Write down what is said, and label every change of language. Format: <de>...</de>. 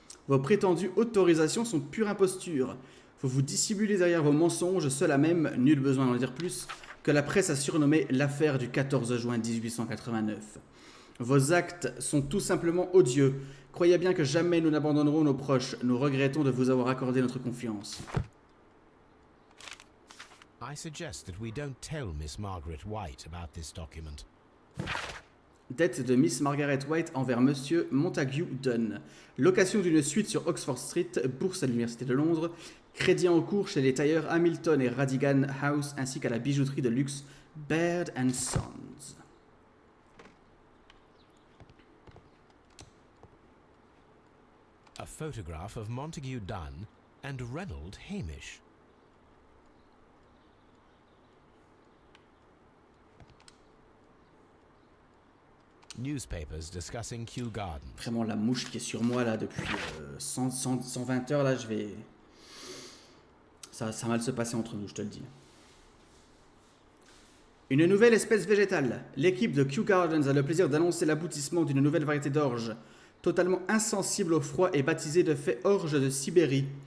<fr>Vos prétendues autorisations sont pure imposture. Vous vous dissimulez derrière vos mensonges, seul à même, nul besoin d'en dire plus, que la presse a surnommé l'affaire du 14 juin 1889. Vos actes sont tout simplement odieux. Croyez bien que jamais nous n'abandonnerons nos proches. Nous regrettons de vous avoir accordé notre confiance.</fr> <en>I suggest that we don't tell Miss Margaret White about this document.</en> <fr>Dette de Miss Margaret White envers Monsieur Montague Dunn. Location d'une suite sur Oxford Street, bourse à l'Université de Londres. Crédit en cours chez les tailleurs Hamilton et Radigan House ainsi qu'à la bijouterie de luxe Baird & Sons.</fr> <en>A photograph of Montague Dunn and Reynold Hamish. Newspapers discussing Kew Gardens.</en> <fr>Vraiment la mouche qui est sur moi là depuis 120 heures là, je vais... Ça va mal se passer entre nous, je te le dis. Une nouvelle espèce végétale. L'équipe de Kew Gardens a le plaisir d'annoncer l'aboutissement d'une nouvelle variété d'orge, totalement insensible au froid et baptisée de fait orge de Sibérie.</fr>